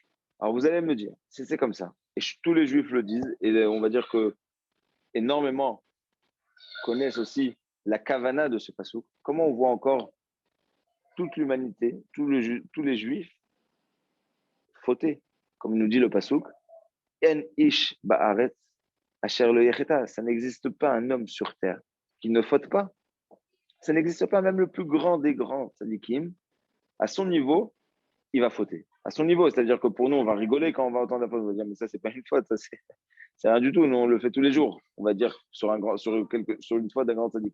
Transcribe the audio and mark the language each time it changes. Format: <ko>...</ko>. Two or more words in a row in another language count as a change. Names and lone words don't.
<fr>Alors vous allez me dire, si c'est comme ça, et tous les juifs le disent, et on va dire que énormément connaissent aussi la kavana de ce passouk, comment on voit encore toute l'humanité, tous les juifs fauter, comme nous dit le passouk,</fr> <he>אין איש בארץ אשר לא יחטא,</he> <fr>ça n'existe pas un homme sur terre qui ne faute pas. Ça n'existe pas, même le plus grand des grands tzadikim, à son niveau, il va fauter. À son niveau, c'est-à-dire que pour nous, on va rigoler quand on va entendre la faute. On va dire, mais ça, c'est pas une faute, ça, c'est rien du tout. Nous, on le fait tous les jours. On va dire sur une faute d'un grand tzaddik.</fr>